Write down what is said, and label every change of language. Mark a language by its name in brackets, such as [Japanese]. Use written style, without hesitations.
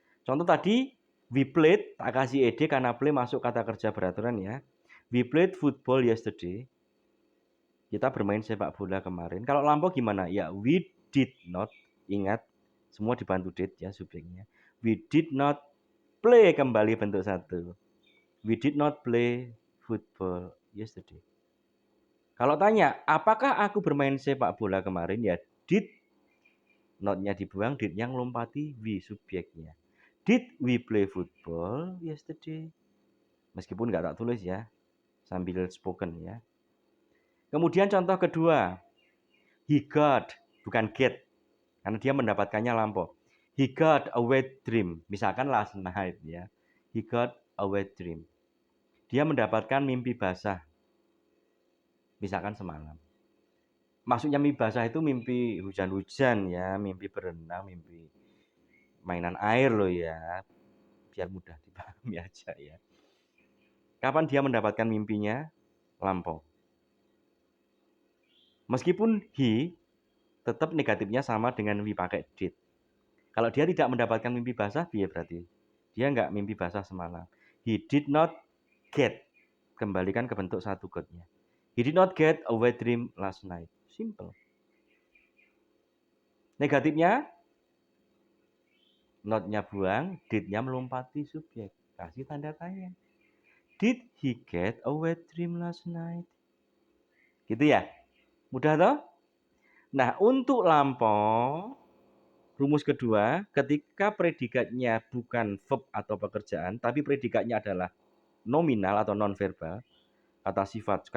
[Indonesian] Contoh tadi [English] we played, [Indonesian] tak kasih ed karena play masuk kata kerja beraturan ya. [English] We played football yesterday. [Indonesian] Kita bermain sepak bola kemarin. Kalau lampau gimana? Ya, [English] we did not. [Indonesian] Ingat, semua dibantu did ya subjeknya. [English] We did not play, [Indonesian] kembali bentuk satu. [English] We did not play football yesterday. [Indonesian] Kalau tanya, apakah aku bermain sepak bola kemarin? Ya, did. Not-nya dibuang, did-nya melompati we subjeknya. [English] Did we play football yesterday? [Indonesian] Meskipun nggak tak tulis ya, sambil spoken ya. Kemudian contoh kedua, [English] he got, [Indonesian] bukan get, karena dia mendapatkannya lampau. [English] He got a wet dream, misalkan last night ya. He got a wet dream. [Indonesian] Dia mendapatkan mimpi basah, misalkan semalam. Maksudnya mimpi basah itu mimpi hujan-hujan ya, mimpi berenang, mimpi mainan air loh ya, biar mudah dipahami aja ya. Kapan dia mendapatkan mimpinya? Lampau. Meskipun he, tetap negatifnya sama dengan we pakai did. Kalau dia tidak mendapatkan mimpi basah, dia berarti dia nggak mimpi basah semalam. [English] He did not get. [Indonesian] Kembalikan ke bentuk satu got-nya. [English] He did not get a wet dream last night. Simple. [Indonesian] Negatifnya, not-nya buang, did-nya melompati subjek. Kasih tanda tanya. [English] Did he get a wet dream last night? [Indonesian] Gitu ya? Mudah toh? Nah, untuk lampau, rumus kedua, ketika predikatnya bukan verb atau pekerjaan, tapi predikatnya adalah nominal atau non-verbal, kata sifat.